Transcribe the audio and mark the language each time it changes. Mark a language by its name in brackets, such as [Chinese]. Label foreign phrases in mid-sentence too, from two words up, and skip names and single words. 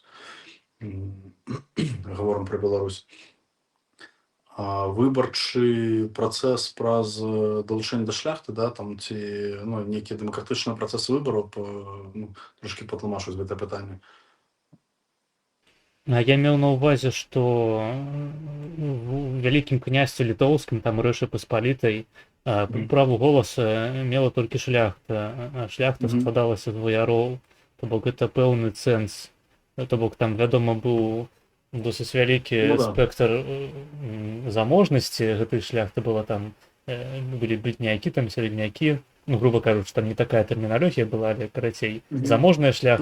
[Ukrainian] Говоримо про Білорусь. А виборчий процес праз долучення до шляхти, да, там ці, ну, які демократичні процеси виборів, ну, трошки потлумачу з це питання. [Belarusian] Я меў на ўвазе, што у вялікім княстве літоўскім, там Рэшы Паспалітай, праву голаса мела толькі шляхта, а шляхта складалася з ваяроў, то бок гэта пэўны цэнз, то бок там, вядома, быў досыць вялікі спектр заможнасці гэтай шляхты, была там, былі беднякі, там сярэднякі, ну, грубо кажучы, там не такая тэрміналогія была, але, карацей, заможная шляхта.